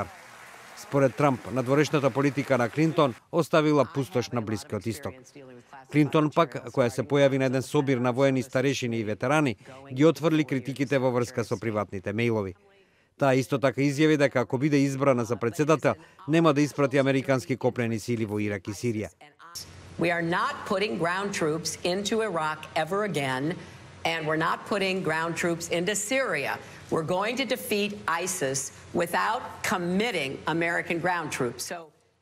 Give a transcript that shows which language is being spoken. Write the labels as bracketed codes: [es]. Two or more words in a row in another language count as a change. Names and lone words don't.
[mk] Според Трамп, надворешната политика на Клинтон оставила пустош на Блискиот исток. Клинтон пак, која се појави на еден собир на воени старешини и ветерани, ги отврли критиките во врска со приватните мејлови. Таа исто така изјави дека ако биде избрана за председател, нема да испрати американски копнени сили во Ирак и Сирија. [en] We are not putting ground troops into Iraq ever again, and we're not putting ground troops into Syria. We're going to defeat ISIS without committing American ground troops. So